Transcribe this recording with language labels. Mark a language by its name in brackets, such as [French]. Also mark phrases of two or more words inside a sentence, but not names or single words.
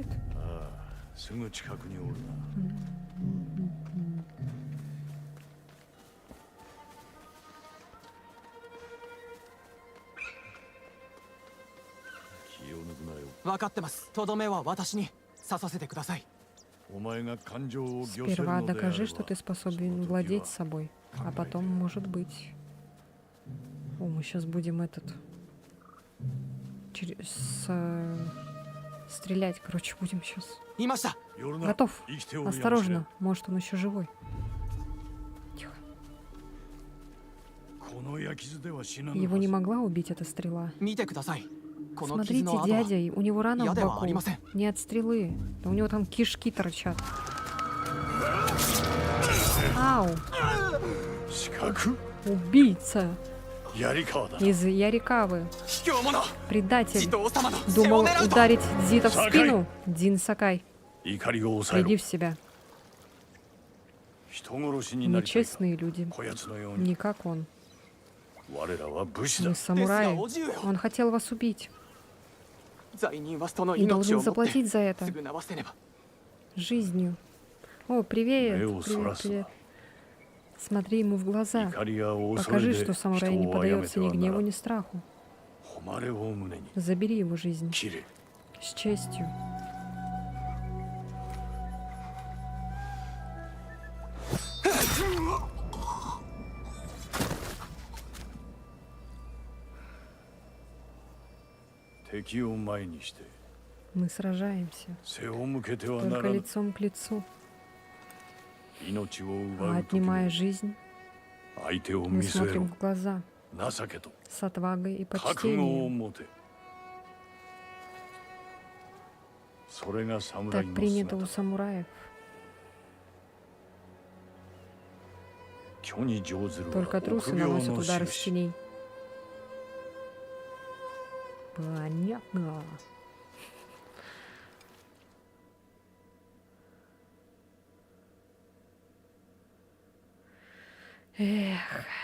[Japanese] すぐ近くにおるな。気を抜くなよ。分かってます。とどめは私に刺させてください。お前が感情を御せる [Russian] Сперва [Japanese] のであれば [Russian] докажи, что ты способен владеть собой. А потом, может быть... О, мы сейчас будем стрелять, короче, будем сейчас. [Japanese] いました。夜な [Russian] Готов. [Japanese] 生きておるやもしれん [Russian] Осторожно. Может, он еще живой. Тихо. [Japanese] この焼き傷では死なぬ [Russian] Его [Japanese] は [Russian] не [Japanese] ず [Russian] могла убить эта стрела. [Japanese] 見てください。この [Russian] Смотрите, [Japanese] 傷の跡は [Russian] дядя, у него рана в [Japanese] 矢ではあ [Russian] боку. [Japanese] りません。 [Russian] Не от стрелы. Да у него там кишки торчат. Ау. [Japanese] 四角 [Russian] Убийца [Japanese] 槍川だ。 [Russian] из Ярикавы. [Japanese] 卑怯者。 [Russian] Предатель. [Japanese] 地頭様の背を [Russian] Думал [Japanese] 狙うと。 [Russian] ударить Дзита в Сакай. спину? Дин Сакай, [Japanese] 怒りを抑え [Russian] приди [Japanese] ろ [Russian] в。себя. [Japanese] 人殺しになりたいか [Russian] Нечестные люди. [Japanese] こやつのように [Russian] Не как он. [Japanese] 我らは武士だ [Russian] Мы。самураи. [Japanese] ですがおじゅうよ。 [Russian] Он хотел вас убить. [Japanese] 罪人は人の [Russian] И [Japanese] 命 [Russian] должен [Japanese] をもって [Russian] заплатить за это. [Japanese] 償わせねば。 [Russian] Жизнью. О, привет. Эу, Привет, Сарасу. привет. Смотри ему в глаза. [Japanese] 怒りや恐 [Russian] Покажи, [Japanese] れ [Russian] что [Japanese] で [Russian] самурай [Japanese] 人 [Russian] не [Japanese] を殺め [Russian] поддается [Japanese] て [Russian] ни [Japanese] はな [Russian] гневу, [Japanese] ら [Russian] ни [Japanese] ん。 [Russian] страху. [Japanese] 誉れを胸に [Russian] Забери его жизнь. [Japanese] 切れ。 [Russian] С честью. [Japanese] 「敵を前にして [Russian] Мы сражаемся. [Japanese] 背を向けてはな [Russian] Только [Japanese] らぬ。 [Russian] лицом к лицу. [Japanese] 命を [Russian] А [Japanese] 奪う時 [Russian] отнимая [Japanese] に [Russian] жизнь, [Japanese] 相手を [Russian] мы [Japanese] 見据え [Russian] смотрим [Japanese] ろ。 [Russian] в глаза [Japanese] 情けと [Russian] с отвагой и [Japanese] 覚悟を [Russian] почтением. [Japanese] 持て。それが侍 [Russian] Так [Japanese] の [Russian] принято у [Japanese] 姿。 [Russian] самураев. [Japanese] 虚に乗ずるは [Russian] Только трусы [Japanese] 臆病 [Russian] наносят [Japanese] の [Russian] удары с [Japanese] 印。 [Russian] теней. Понятно. Эх.